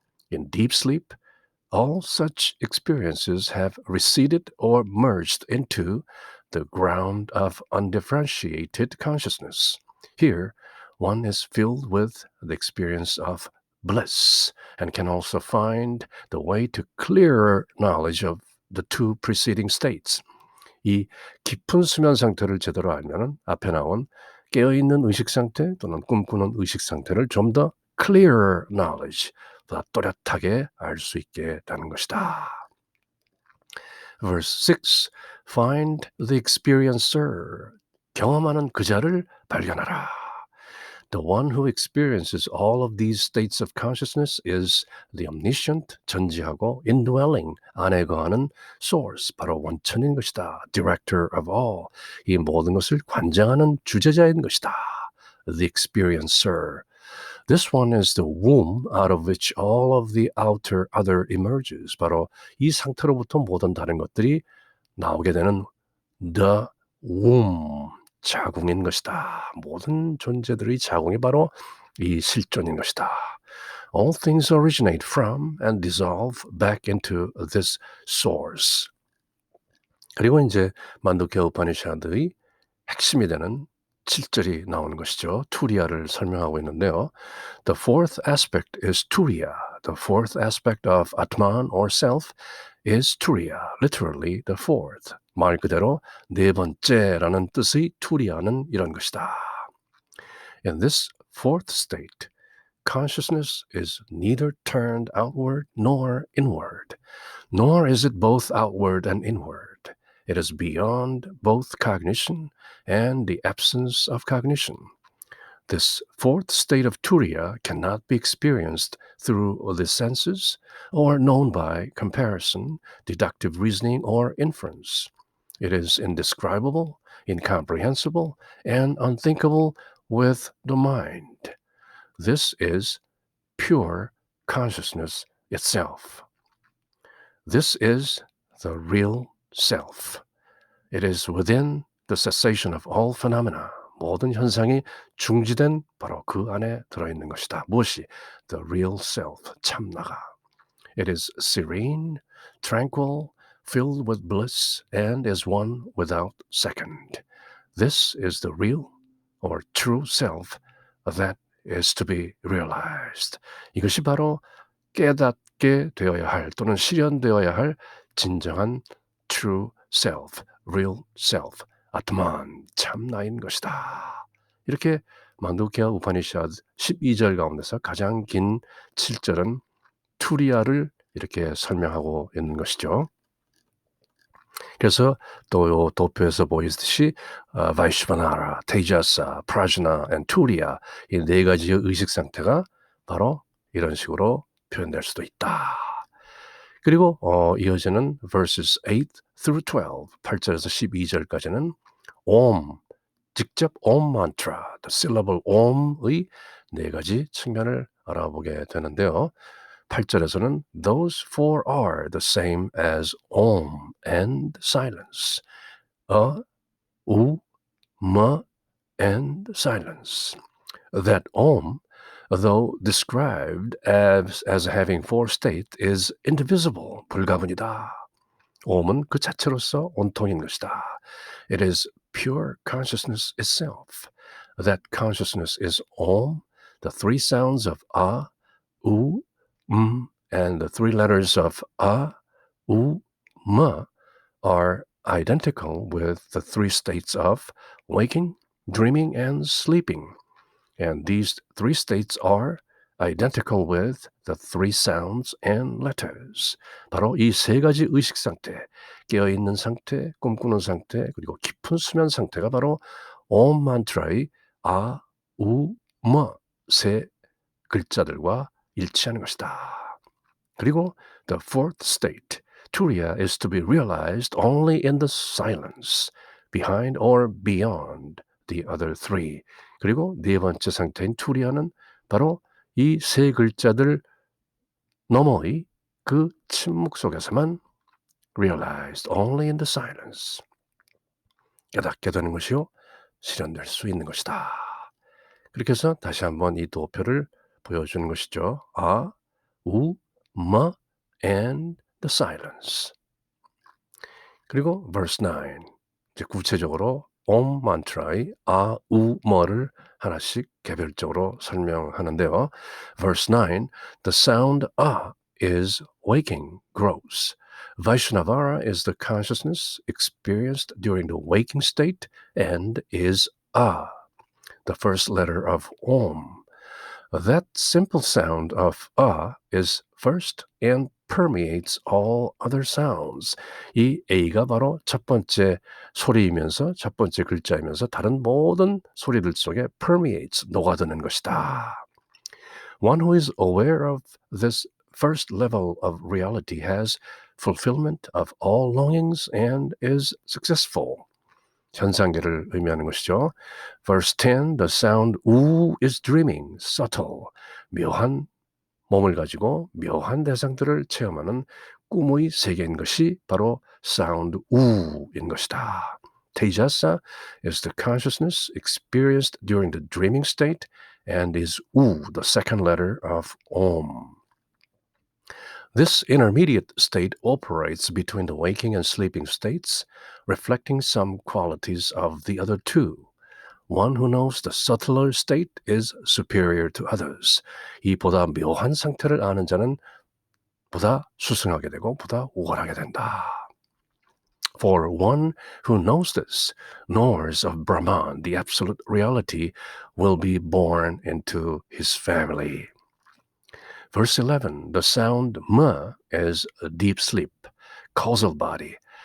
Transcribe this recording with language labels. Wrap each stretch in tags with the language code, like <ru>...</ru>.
<en>In deep sleep, all such experiences have receded or merged into the ground of undifferentiated consciousness. Here, one is filled with the experience of bliss and can also find the way to clearer knowledge of the two preceding states.</en> <ko>이 깊은 수면 상태를 제대로 알면은 앞에 나온 깨어있는 의식 상태 또는 꿈꾸는 의식 상태를 좀 더</ko> <en>clearer knowledge,</en> <ko>더 또렷하게 알 수 있게 되는 것이다.</ko> <en>Verse 6. Find the experiencer.</en> <ko>경험하는 그자를 발견하라.</ko> <en>The one who experiences all of these states of consciousness is the omniscient,</en> <ko>전지하고</ko> <en>indwelling,</en> <ko>안에 거하는</ko> <en>source,</en> <ko>바로 원천인 것이다.</ko> <en>Director of all,</en> <ko>이 모든 것을 관장하는 주재자인 것이다.</ko> <en>The experiencer. This one is the womb out of which all of the outer other emerges.</en> <ko>바로 이 상태로부터 모든 다른 것들이 나오게 되는</ko> <en>the womb,</en> <ko>자궁인 것이다. 모든 존재들의 자궁이 바로 이 실존인 것이다.</ko> <en>All things originate from and dissolve back into this source.</en> <ko>그리고 이제 만두케 우파니샤드의 핵심이 되는 7절이 나오는 것이죠. 투리아를 설명하고 있는데요.</ko> <en>The fourth aspect is turiya. The fourth aspect of Atman or self is turiya. Literally the fourth.</en> <ko>말 그대로 네 번째라는 뜻의 turiya는 이런 것이다.</ko> <en>In this fourth state, consciousness is neither turned outward nor inward, nor is it both outward and inward. It is beyond both cognition and the absence of cognition. This fourth state of turiya cannot be experienced through the senses or known by comparison, deductive reasoning, or inference. It is indescribable, incomprehensible, and unthinkable with the mind. This is pure consciousness itself. This is the real self. It is within the cessation of all phenomena.</en> <ko>모든 현상이 중지된 바로 그 안에 들어있는 것이다. 무엇이?</ko> <en>The real self,</en> <ko>참나가.</ko> <en>It is serene, tranquil, filled with bliss, and is one without second. This is the real or true self that is to be realized.</en> <ko>이것이 바로 깨닫게 되어야 할 또는 실현되어야 할 진정한</ko> <en>true self, real self,</en> <ko>아트만, 참나인 것이다. 이렇게 만두케아 우파니샤드 12절 가운데서 가장 긴 7절은 투리아를 이렇게 설명하고 있는 것이죠. 그래서 또 도표에서 보이듯이 바이슈바나라, 테이자사, 프라즈나, and 투리아 이 네 가지의 의식 상태가 바로 이런 식으로 표현될 수도 있다. 그리고 이어지는</ko> <en>verses 8 through 12,</en> <ko>8절에서 12절까지는 옴, 직접 옴 mantra,</ko> <en>the syllable</en> <ko>옴의 네 가지 측면을 알아보게 되는데요. 8절에서는</ko> <en>those four are the same as om and silence. U, M, and silence. That om, though described as having four states, is indivisible,</en> <ko>불가분이다. om은 그 자체로서 온통인 것이다.</ko> <en>It is pure consciousness itself. That consciousness is om, the three sounds of u, and the three letters of u, m are identical with the three states of waking, dreaming, and sleeping. And these three states are identical with the three sounds and letters.</en> <ko>바로 이 세 가지 의식 상태, 깨어있는 상태, 꿈꾸는 상태, 그리고 깊은 수면 상태가 바로 옴 만트라의 우, 머 세 글자들과 일치하는 것이다. 그리고</ko> <en>the fourth state, Turiya, is to be realized only in the silence, behind or beyond the other three.</en> <ko>그리고 네 번째 상태인 Turiya는 바로 이 세 글자들 너머의 그 침묵 속에서만</ko> <en>realized only in the silence.</en> <ko>깨닫게 되는 것이요, 실현될 수 있는 것이다. 그렇게 해서 다시 한번 이 도표를 보여주는 것이죠.</ko> <en>우, 마, and the silence.</en> <ko>그리고</ko> <en>verse 9,</en> <ko>이제 구체적으로 옴 만트라의 우, 머를 하나씩 개별적으로 설명하는데요.</ko> <en>Verse 9, the sound is waking, gross. Vaishnavara is the consciousness experienced during the waking state and is the first letter of Om. That simple sound of is first and permeates all other sounds.</en> <ko>이 A가 바로 첫 번째 소리이면서 첫 번째 글자이면서 다른 모든 소리들 속에</ko> <en>permeates,</en> <ko>녹아드는 것이다.</ko> <en>One who is aware of this first level of reality has fulfillment of all longings and is successful.</en> <ko>현상계를 의미하는 것이죠.</ko> <en>Verse 10, the sound 우 is dreaming, subtle.</en> <ko>묘한 몸을 가지고 묘한 대상들을 체험하는 꿈의 세계인 것이 바로 사운드 우인 것이다.</ko> <en>Tejasa is the consciousness experienced during the dreaming state and is U, the second letter of Om. This intermediate state operates between the waking and sleeping states, reflecting some qualities of the other two. One who knows the subtler state is superior to others.</en> <ko>이 보다 묘한 상태를 아는 자는 보다 수승하게 되고 보다 우월하게 된다.</ko> <en>For one who knows this, knows of Brahman, the absolute reality, will be born into his family. Verse 11, the sound ma is a deep sleep, causal body.</en>